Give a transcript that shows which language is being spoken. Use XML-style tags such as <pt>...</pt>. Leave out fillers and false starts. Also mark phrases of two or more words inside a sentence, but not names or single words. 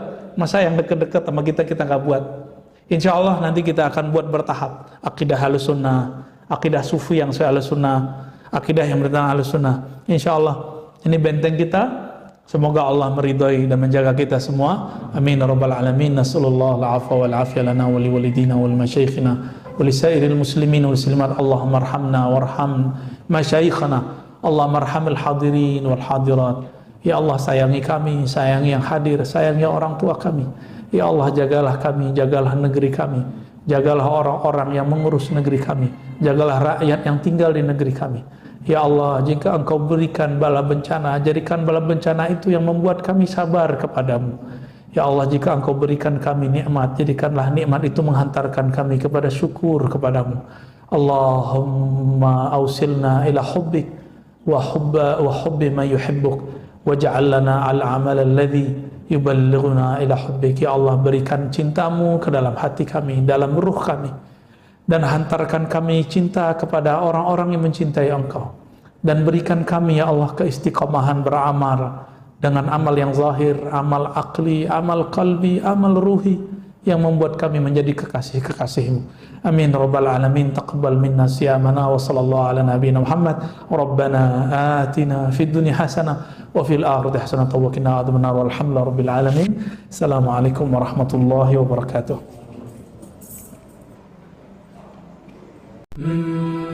<id>Masa yang deket-deket sama kita nggak buat? Insya Allah nanti kita akan buat bertahap. Akidah Ahlus Sunnah, akidah Sufi yang saya Ahlus Sunnah, akidah yang bertentang Ahlus Sunnah. Insya Allah ini benteng kita. Semoga Allah meridhai dan menjaga kita semua.</id> <ar>آمين يا رب العالمين. نسأل الله العفو والعافية لنا ولوالدينا ولمشايخنا ولسائر المسلمين والمسلمات. اللهم ارحمنا وارحم مشايخنا. اللهم ارحم الحاضرين والحاضرات.</ar> <id>Ya Allah, sayangi kami, sayangi yang hadir, sayangi orang tua kami. Ya Allah, jagalah kami, jagalah negeri kami, jagalah orang-orang yang mengurus negeri kami, jagalah rakyat yang tinggal di negeri kami. Ya Allah, jika Engkau berikan bala bencana, jadikan bala bencana itu yang membuat kami sabar kepadamu. Ya Allah, jika Engkau berikan kami nikmat, jadikanlah nikmat itu menghantarkan kami kepada syukur kepadamu.</id> <ar>اللهم أوصلنا إلى حبك وحب ما يحبك واجعل لنا العمل الذي يبلغنا إلى حبك.</ar> <id>Ya Allah, berikan cintamu ke dalam hati kami, dalam ruh kami, dan hantarkan kami cinta kepada orang-orang yang mencintai Engkau, dan berikan kami ya Allah keistiqomahan beramal dengan amal yang zahir, amal akli, amal qalbi, amal ruhi yang membuat kami menjadi kekasih-kekasih-Mu.</id> <ar>آمين رب العالمين. تقبل منا صيامنا وصلى الله على نبينا محمد. ربنا آتنا في الدنيا حسنة وفي الآخرة حسنة وقنا عذاب النار. والحمد لله رب العالمين. السلام عليكم ورحمة الله وبركاته.</ar>